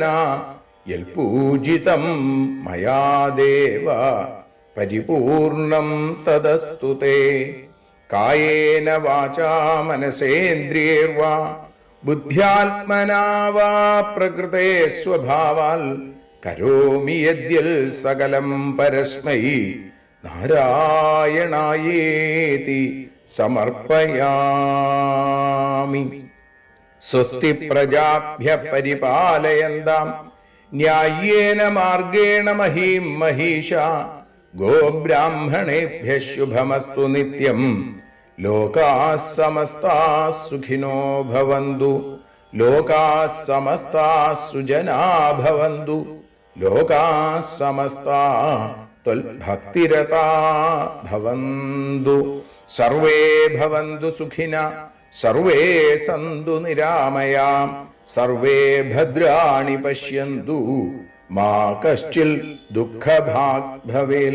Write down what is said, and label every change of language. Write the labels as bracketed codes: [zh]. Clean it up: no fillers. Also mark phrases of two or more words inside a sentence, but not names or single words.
[sa] യൽപൂജിതം മയാ ദേവ പരിപൂർണം തദസ്തു തേ കായേന വാചാ മനസേന്ദ്രിയേർവാ ബുദ്ധ്യാത്മനാ വാ പ്രകൃതേ സ്വഭാവാൽ കരോമി യദ്യൽ സകലം പരസ്മൈ നാരായണായേതി സമർപ്പയാമി. സ്വസ്തി പ്രജാഭ്യ പരിപാലയന്താം ന്യായേന മാർഗേണ മഹീം മഹീഷ ഗോബ്രാഹ്മണേഭ്യ ശുഭമസ്തു നിത്യം ലോകാഃ സമസ്താഃ സുഖിനോ ഭവന്തു ലോകാഃ സമസ്താഃ സുജനാഃ ഭവന്തു ലോകാഃ സമസ്താഃ ത്വൽഭക്തിരതാഃ ഭവന്തു സർവേ ഭവന്തു സുഖിനഃ സർവേ സന്തു നിരാമയാം സർവേ ഭദ്രാണി പശ്യന്തു മാ കശ്ചിൽ ദുഃഖഭാഗ് ഭവേൽ.